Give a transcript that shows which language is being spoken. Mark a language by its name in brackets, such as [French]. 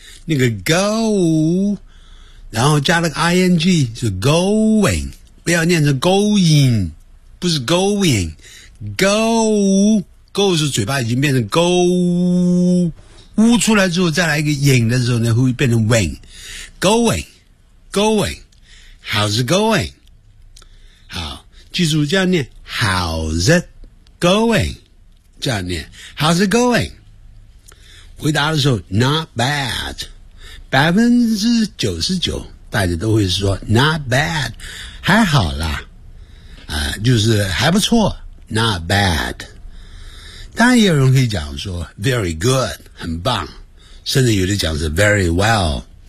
[Chinese] 那个 go， 然后加了个 ing， 是 going， 不要念成 going， 不是 going， go， go 是嘴巴已经变成 go， 呜出来之后再来一个 ing 的时候呢，会变成 wing， going。 [English] Going, how's it going? [Chinese] 好，记住这样念 [English] ，How's it going? [Chinese] 这样念 [English] ，How's it going? [Chinese] 回答的时候 ， [English] Not bad. [Chinese] 99%大家都会说 Not bad, 还好啦，就是还不错 ，Not bad. 当然也有人可以讲说 [English] Very good, [Chinese] 很棒，甚至有的讲是 [English] Very well.